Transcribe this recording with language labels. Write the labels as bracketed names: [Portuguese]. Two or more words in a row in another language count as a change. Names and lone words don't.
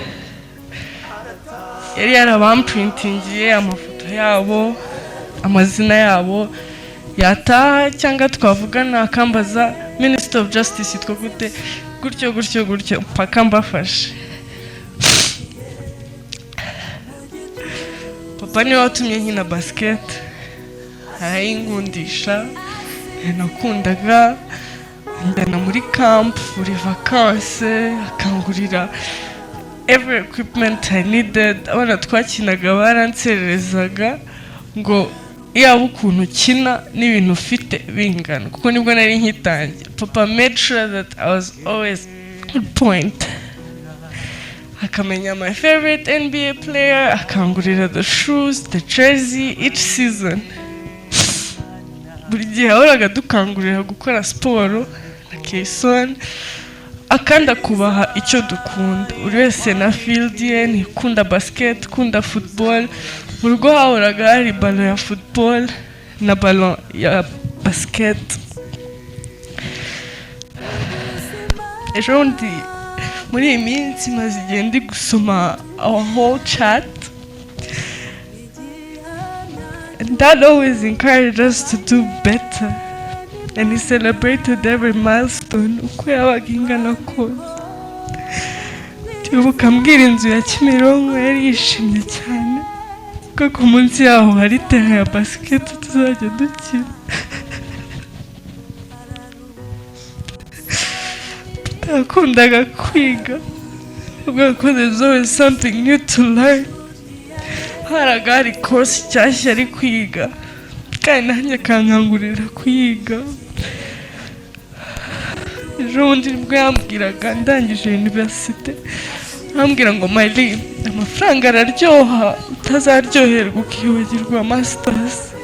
[Kinyarwanda] Yari yarabamprintingiye amafoto yabo, amazina yabo, yataha cyangwa twavugana akambaza [English] Minister of Justice [Kinyarwanda] yitwa gute, gutyo mpaka mbafashe. Papa niwe watumye nkina basket, arayinkundisha, nakundaga njyana muri camp, muri vacances, akangurira [English] every equipment I needed. [Kinyarwanda] Abana twakinaga baransererezaga ngo yaba ukuntu ukina n'ibintu ufite bingana, kuko nibwo nari nkitangiye. [English] Papa made sure that I was always on point. Akamenya my favorite NBA player, akangurira the shoes, the jersey, each season. [Kinyarwanda] Buri gihe ahoraga dukangurira gukora siporo na Kayson, akanda kubaha icyo dukunda. Buri wese na field ye, nikunda basket, kunda football. Mu rugo hahoraga hari ballon ya football na ballon ya basket. Ejo bundi muri iyi minsi maze igihe ndi gusoma [English] our whole chat, and Dad always encouraged us to do better. and he celebrated every milestone [Kinyarwanda] uko yabaga ingana kose. Ndibuka ambwira inzu ya Kimironko yari yishimye cyane kuko munsi yaho hari terrain ya basket tuzajya dukina. Yakundaga kwiga kuko [English] there's always something new to learn. [Kinyarwanda] Haraga hari course nshyashya ari kwiga kandi nanjye akankangurira kuyiga. Ejo bundi nibwo yambwiraga ndangije universite, ambwira ngo Miley, amafaranga araryoha utazaryoherwa ukibagirwa masters.